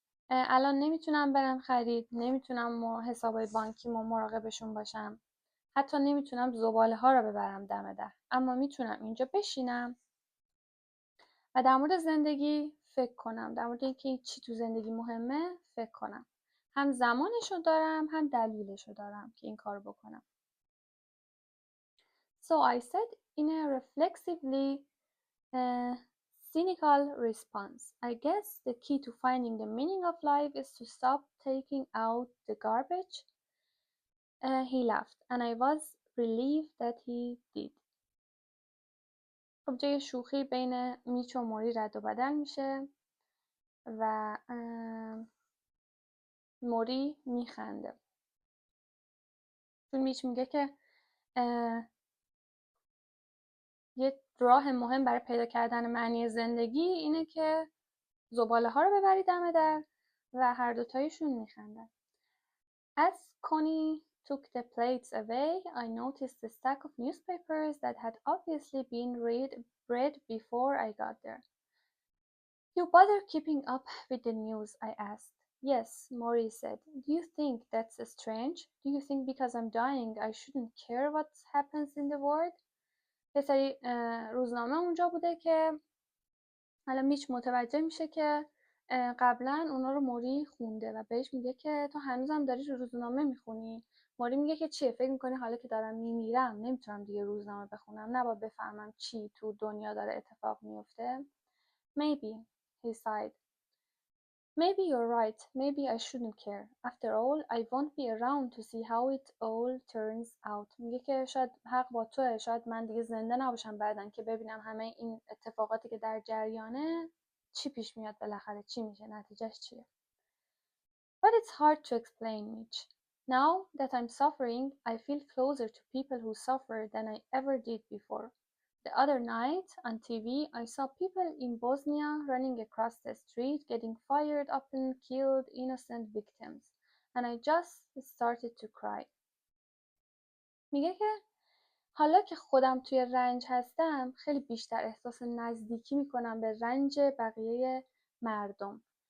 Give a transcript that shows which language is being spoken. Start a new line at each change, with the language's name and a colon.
Persian: الان نمیتونم برم خرید، نمیتونم حسابای بانکیمو مراقبشون باشم، حتی نمیتونم زباله ها رو ببرم دم در، اما میتونم اینجا بشینم و در مورد زندگی فکر کنم، در مورد اینکه چی تو زندگی مهمه فکر کنم. هم زمانشو دارم هم دلیلشو دارم که این کار بکنم.
English: So I said in a reflexively cynical response, I guess the key to finding the meaning of life is to stop taking out the garbage. He laughed and I was relieved that he did.
Persian: خب جای شوخی بین میچ و موری رد و بدل میشه و موری میخنده چون میچ میگه که یه راه مهم برای پیدا کردن معنی زندگی اینه که زباله ها رو ببری دم در و هر دوتایشون میخندن.
English: As Connie took the plates away, I noticed the stack of newspapers that had obviously been read before I got there. You bother keeping up with the news, I asked. Yes, Maury said. Do you think that's strange? Do you think because I'm dying I shouldn't care what happens in the world?
Persian: یه سری روزنامه اونجا بوده که حالا میچ متوجه میشه که قبلا اونا رو موری خونده و بهش میگه که تو هنوزم داری روزنامه میخونی. موری میگه که چیه، فکر میکنی حالا که دارم میمیرم نمیتونم دیگه روزنامه بخونم، نباید بفهمم چی تو دنیا داره اتفاق میفته؟
English: Maybe, he sighed. Maybe you're right. Maybe I shouldn't care. After all, I won't be around to see how it all turns out.
Persian: میگه که شاید حق با توه، شاید من دیگه زنده نباشم بعدن که ببینم همه این اتفاقاتی که در جریانه چی پیش میاد، بالاخره چی میشه، نتیجهش چیه.
English: But it's hard to explain, Mitch. Now that I'm suffering, I feel closer to people who suffer than I ever did before. The other night on TV, I saw people in Bosnia running across the street, getting fired up and killed innocent victims, and I just started to cry.
Persian: میگه که حالا که خودم توی رنج هستم خیلی بیشتر احساس نزدیکی میکنم به رنج بقیه مردم.